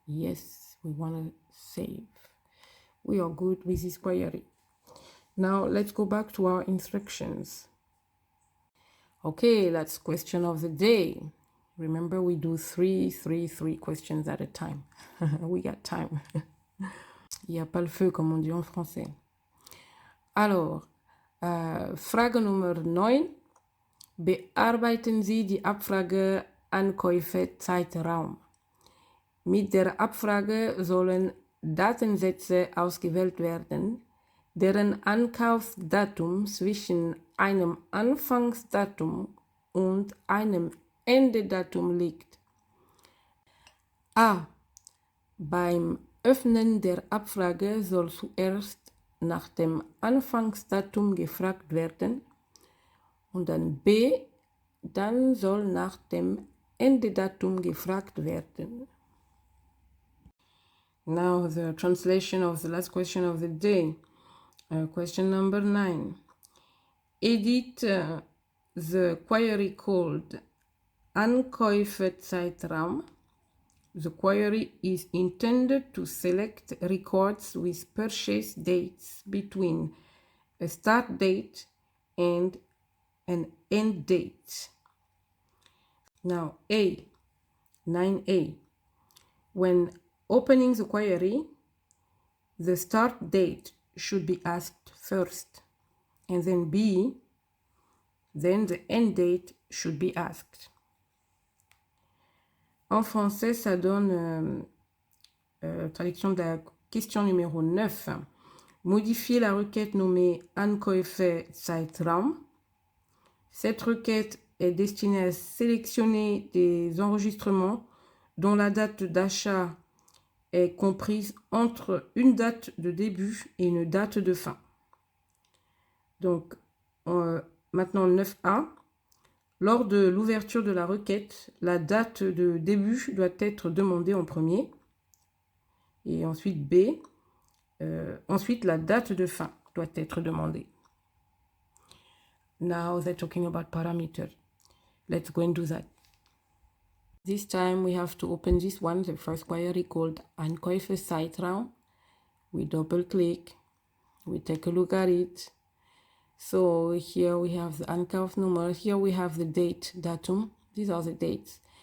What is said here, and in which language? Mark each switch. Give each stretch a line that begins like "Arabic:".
English: Yes, we want to save. We are good with this query. Now let's go back to our instructions. Okay, that's question of the day. Remember, we do three questions at a time. We got time.
French: Il n'y a pas le feu, comme on dit en français.
German: Alors, Frage Nummer 9. Bearbeiten Sie die Abfrage Ankäufe-Zeitraum. Mit der Abfrage sollen Datensätze ausgewählt werden, deren Ankaufsdatum zwischen einem Anfangsdatum und einem Endedatum liegt. A. Beim Öffnen der Abfrage soll zuerst nach dem Anfangsdatum gefragt werden und dann B. Dann soll nach dem Endedatum gefragt werden.
English: Now the translation of the last question of the day. Question number 9. Edit the query called Ankäufezeitraum. The query is intended to select records with purchase dates between a start date and an end date. Now A, 9A. When opening the query, the start date should be asked first, and then B, then the end date should be asked.
French: En français, ça donne traduction de la question numéro 9. Modifier la requête nommée Ankäufe Zeitraum. Cette requête est destinée à sélectionner des enregistrements dont la date d'achat est comprise entre une date de début et une date de fin. Donc, maintenant 9A. Lors de l'ouverture de la requête, la date de début doit être demandée en premier. Et ensuite B. Ensuite, la date de fin doit être demandée.
English: Now they're talking about parameters. Let's go and do that. This time we have to open this one, the first query called Ankäufe Zeitraum. We double click, we take a look at it. So here we have the Ankaufnummer, here we have the date, datum, these are the dates.